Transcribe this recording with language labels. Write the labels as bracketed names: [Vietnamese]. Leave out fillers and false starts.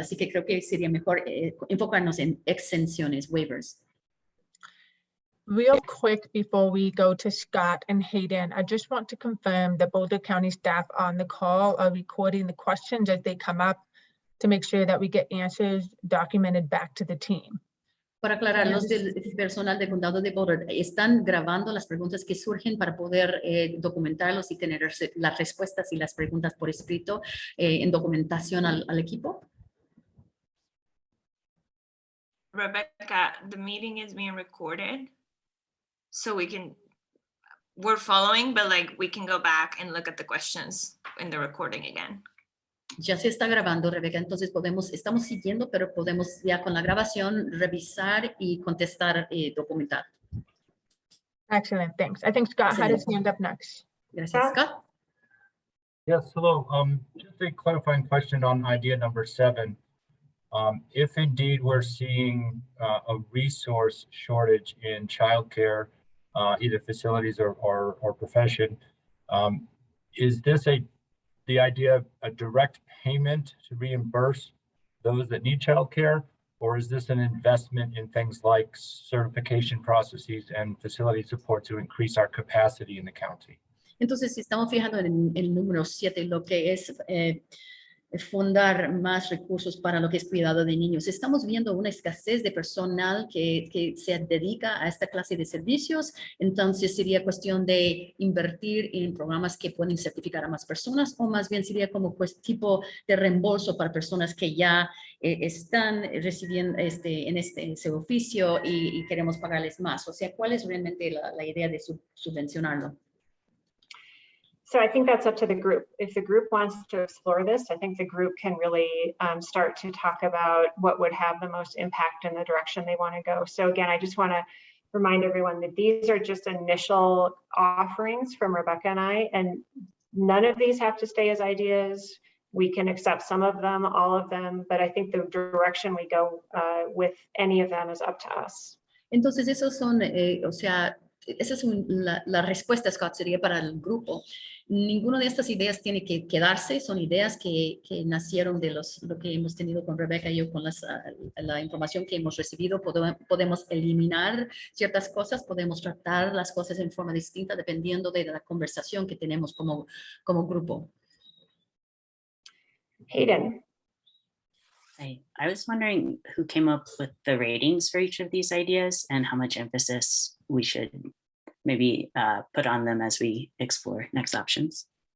[Spanish] Así que creo que sería mejor enfocarnos en exenciones, waivers. [English] Real quick before we go to Scott and Hayden, I just want to confirm the Boulder County staff on the call are recording the questions as they come up to make sure that we get answers documented back to the team. [Spanish] Para aclarar, los del personal del condado de Boulder están grabando las preguntas que surgen para poder documentarlos y tener las respuestas y las preguntas por escrito en documentación al equipo. [English] Rebecca, the meeting is being recorded. So we're following, but like we can go back and look at the questions in the recording again. [Spanish] Ya se está grabando, Rebeca, entonces estamos siguiendo, pero podemos ya con la grabación revisar y contestar, documentar. [English] Excellent, thanks. I think Scott had his hand up next. [Spanish] Gracias, Scott. [English] Yes, hello. Just a clarifying question on idea number 7. If indeed we're seeing a resource shortage in childcare, either facilities or profession, is this the idea of a direct payment to reimburse those that need childcare, or is this an investment in things like certification processes and facility support to increase our capacity in the county? [Spanish] Entonces, si estamos fijando en el número 7, lo que es fundar más recursos para lo que es cuidado de niños. Estamos viendo una escasez de personal que se dedica a esta clase de servicios, entonces sería cuestión de invertir en programas que pueden certificar a más personas, o más bien sería como pues tipo de reembolso para personas que ya están recibiendo en ese oficio y queremos pagarles más. O sea, ¿cuál es realmente la idea de subvencionarlo? [English] So I think that's up to the group. If the group wants to explore this, I think the group can really start to talk about what would have the most impact in the direction they want to go. So again, I just want to remind everyone that these are just initial offerings from Rebecca and I, and none of these have to stay as ideas. We can accept some of them, all of them, but I think the direction we go with any of them is up to us. [Spanish] Entonces, esos son, o sea, esa es la respuesta, Scott, sería para el grupo. Ninguna de estas ideas tiene que quedarse, son ideas que nacieron de lo que hemos tenido con Rebecca y yo, con la información que hemos recibido. Podemos eliminar ciertas cosas, podemos tratar las cosas en forma distinta dependiendo de la conversación que tenemos como grupo. [English] Hayden. I was wondering who came up with the ratings for each of these ideas and how much emphasis we should maybe put on them as we explore next options.